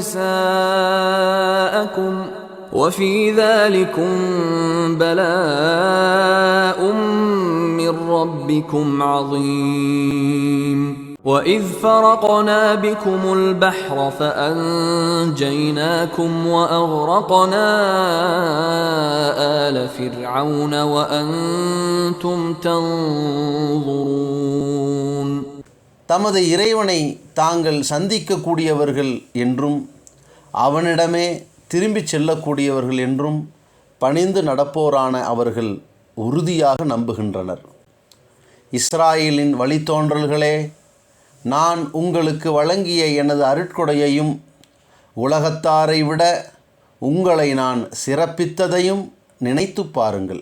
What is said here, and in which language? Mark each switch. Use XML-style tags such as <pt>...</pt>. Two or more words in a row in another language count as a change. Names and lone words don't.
<ar>نساءكم وفي ذلكم بلاء من ربكم عظيم وإذ فرقنا بكم البحر فأنجيناكم وأغرقنا آل فرعون وأنتم تنظرون</ar> <ta>தமது இறைவனை தாங்கள் சந்திக்கக்கூடியவர்கள் என்றும் அவனிடமே திரும்பிச் செல்லக்கூடியவர்கள் என்றும் பணிந்து நடப்போரான அவர்கள் உறுதியாக நம்புகின்றனர். இஸ்ராயேலின் வழித்தோன்றல்களே, நான் உங்களுக்கு வழங்கிய எனது அருட்கொடையையும் உலகத்தாரை விட உங்களை நான் சிறப்பித்ததையும் நினைத்து பாருங்கள்.</ta>